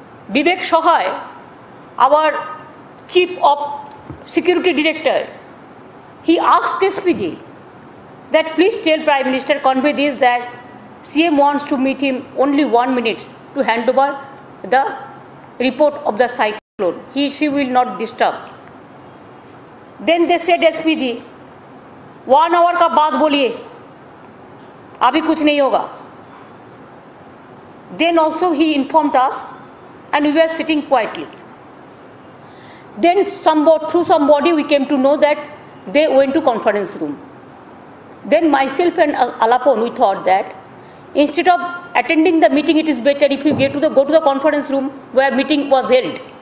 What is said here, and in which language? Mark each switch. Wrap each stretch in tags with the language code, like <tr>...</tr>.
<en>Vivek Shohay, our Chief of Security Director, he asked SPG that please tell Prime Minister, convey this that CM wants to meet him only 1 minute to hand over the report of the cyclone. She will not disturb. Then they said SPG, 1 hour</en> <hi>का बाद बोलिए, अभी कुछ नहीं होगा.</hi> <en>Then also he informed us and we were sitting quietly. Then through somebody we came to know that they went to conference room. Then myself and Alapon, we thought that instead of attending the meeting, it is better if you go to the conference room where meeting was held.</en>